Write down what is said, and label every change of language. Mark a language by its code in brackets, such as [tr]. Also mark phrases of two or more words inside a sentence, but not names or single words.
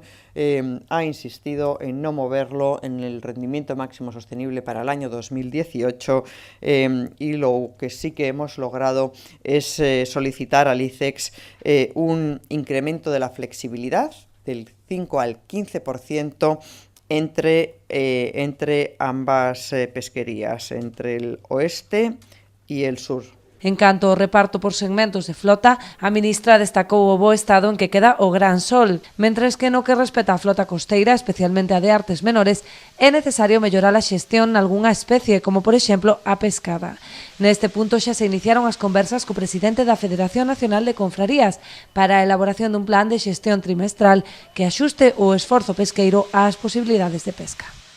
[es] ha insistido en no moverlo en el rendimiento máximo sostenible para el año 2018, y lo que sí que hemos logrado es solicitar al ICEX un incremento de la flexibilidad del 5 al 15% entre ambas pesquerías, entre el oeste y el sur. [gl] En canto ao reparto por segmentos de flota, a ministra destacou o bo estado en que queda o Gran Sol, mentres que no que respecta a flota costeira, especialmente a de artes menores, é necesario mellorar a xestión nalgunha especie, como por exemplo a pescada. Neste punto xa se iniciaron as conversas co presidente da Federación Nacional de Confrarías para a elaboración dun plan de xestión trimestral que axuste o esforzo pesqueiro ás posibilidades de pesca.